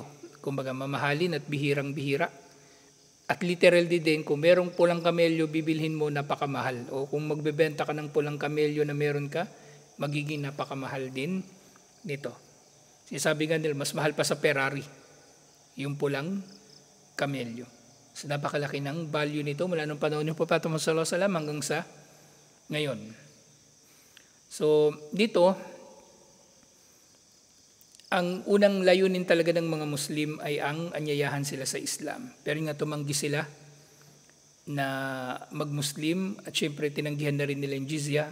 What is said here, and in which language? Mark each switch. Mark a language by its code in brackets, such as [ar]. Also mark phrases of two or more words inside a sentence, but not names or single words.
[tl] Kumbaga, mamahalin at bihirang-bihira. At literally din, kung merong pulang kamelyo, bibilhin mo napakamahal. O kung magbebenta ka ng pulang kamelyo na meron ka, magiging napakamahal din nito. Sabi nga nila, mas mahal pa sa Ferrari yung pulang kamelyo. So napakalaki ng value nito mula nung panahon ng Propeta Muhammad [ar] صلى الله عليه وسلم [tl] hanggang sa ngayon. So dito, ang unang layunin talaga ng mga Muslim ay ang anyayahan sila sa Islam. Pero nga tumanggi sila na mag-Muslim at syempre tinanggihan na rin nila yung jizya.